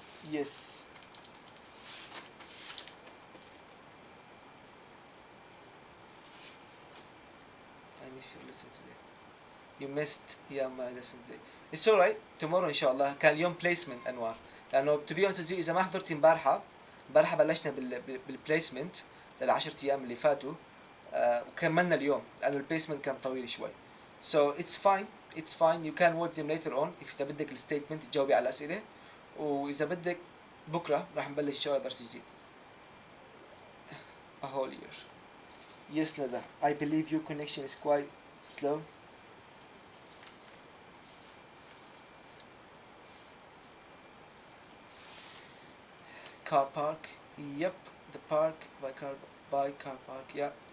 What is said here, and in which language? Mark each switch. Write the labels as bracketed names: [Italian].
[English] Yes. I miss your lesson today. You missed my lesson today. It's alright. [Arabic] Tomorrow إن شاء الله. كان اليوم placement أنوار. لأنه [English] to be honest with you [Arabic] إذا ما حضرتي امبارحة بلشنا بالبليسمنت لل10 أيام اللي فاتوا وكملنا اليوم لأنه البليسمنت كان طويل شوي. [English] So it's fine. It's fine. You can watch them later on. [Arabic] إذا بدك الستيتمنت تجاوبي على الأسئلة. وإذا بدك بكرة راح نبلش إن شاء الله درس جديد. [English] A whole year. Yes, Nada. I believe your connection is quite slow. Car park. Yep, the park by car park. Yeah.